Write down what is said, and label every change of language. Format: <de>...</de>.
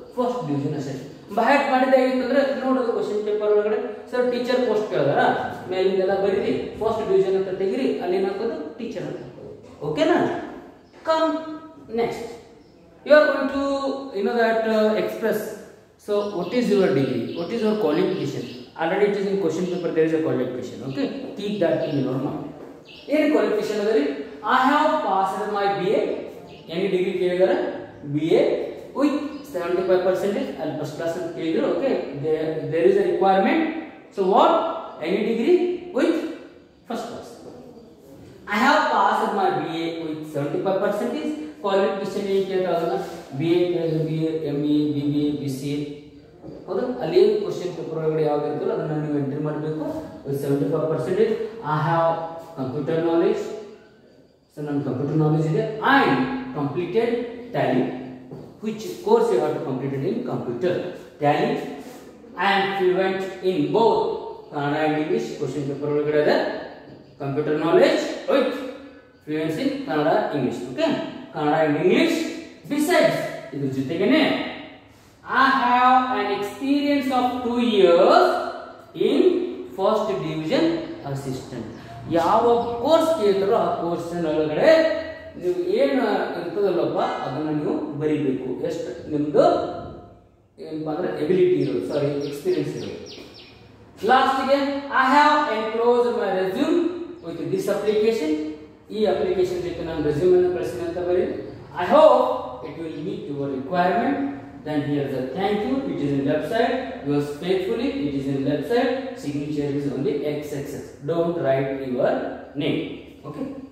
<kn>First division assistant ಬಹಳ ಮಾಡಿದೆ ಅಂತಂದ್ರೆ ನೋಡೋದು ಕ್ವಶನ್ ಪೇಪರ್ ಒಳಗಡೆ ಸರ್ ಟೀಚರ್ ಪೋಸ್ಟ್ ಕೇಳಿದಾರ, ಮೇಲಿಂದೆಲ್ಲ ಬರೀರಿ, ಫಸ್ಟ್ ಡಿವಿಷನ್ ಅಂತ ತೆಗಿರಿ, ಅಲ್ಲಿ ಏನಾಗೋದು ಟೀಚರ್ ಅಂತ ಹಾಕೋದು. ಓಕೆನಾ?</kn> <en>Come next, you are going to express. So what is your degree? What is your qualification? Already it is in question paper, there is a qualification. Okay, keep that in your mind. Any qualification adari? I have passed my BA. Any degree kelidare? BA with 75% and first class</en> <kn>anta kelidare.</kn> <en>Okay, there is a requirement. So what? Any degree with first class. I have passed my BA with 75%. Qualification</en> <kn>ಏನು ಕೇಳ್ತಾರಲ್ಲ,</kn> <en>BA ಕೇಳಿದ್ರೆ BA, MA, BBA, BCA.</en> <kn>ಹೌದಾ? ಅಲ್ಲಿ question paper ಒಳಗಡೆ ಯಾವ್ದು ಇರ್ತಲ್ಲ ಅದನ್ನ ನೀವು entry ಮಾಡಬೇಕು. 75%.</kn> <en>I have computer knowledge.</en> <kn>So ನನ್ನ ಕಂಪ್ಯೂಟರ್ ನಾಲೆಜ್ ಇದೆ.</kn> <en>I completed Tally. Which course you have to complete it in computer? Tally. I am fluent in both Kannada and English.</en> <kn>Question paper ಒಳಗಡೆ ಇದೆ</kn> <en>Computer knowledge with fluency in Kannada English. Okay, Kannada and English. Besides,</en> <kn>idu jotegene</kn> <en>I have an experience of 2 years in first division assistant.</en> <kn>ಯಾವ course ಕೇಳ್ತಾರೋ ಆ course ಒಳಗಡೆ ನೀವು ಏನು ಇರ್ತದಲ್ಲಪ್ಪ ಅದನ್ನ ನೀವು ಬರೀಬೇಕು. ಎಷ್ಟು ನಿಮ್ದು ಏನಪ್ಪ ಅಂದ್ರೆ ಎಬಿಲಿಟಿ ಇರೋದು, ಸಾರಿ ಎಕ್ಸ್ಪೀರಿಯನ್ಸ್ ಇರೋದು.</kn> <en>ಲಾಸ್ಟ್ಗೆ I have enclosed my resume with this application.</en> <kn>ಈ ಅಪ್ಲಿಕೇಶನ್ ಜೊತೆ ನಾನು ರೆಸ್ಯೂಮ್ ಅನ್ನು ಕಳಿಸಿದೆ ಅಂತ ಬರೀ.</kn> <en>I hope it will meet your requirement. Then here is a thank you. It is in left side. Yours faithfully. It is in left side. Signature is only XXX. Don't write your name. Okay.</en>